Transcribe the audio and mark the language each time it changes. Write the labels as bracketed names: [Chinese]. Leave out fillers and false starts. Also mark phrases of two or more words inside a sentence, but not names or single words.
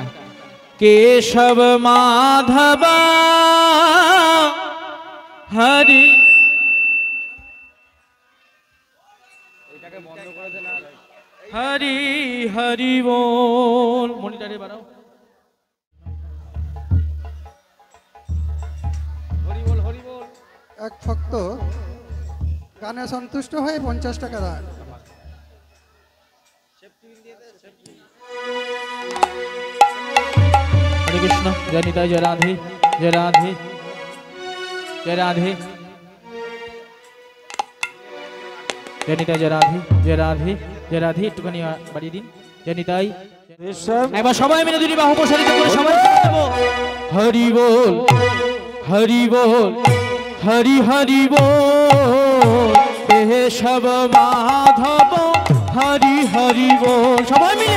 [Bangla] কেশব মাধব হরি, হরি হরি বল। মনিটারে বাড়াও। হরি বল হরি বল। এক ভক্ত গানে সন্তুষ্ট হয়ে 50 টাকা দেয়। [Hindi] हरे कृष्ण जय निताई जय राधे जय राधे जय राधे जय निताई जय राधे जय राधे जय राधे [Bangla] একটুখানি বাড়িয়ে দিন [Hindi] जय निताई [Bangla] একবার সবাই মিলে দুটি বাহু প্রসারিত করে সবাই দেব হরি বল হরি বল হরি হরি বল কেশব মাধব হরি হরি বল সবাই মিলে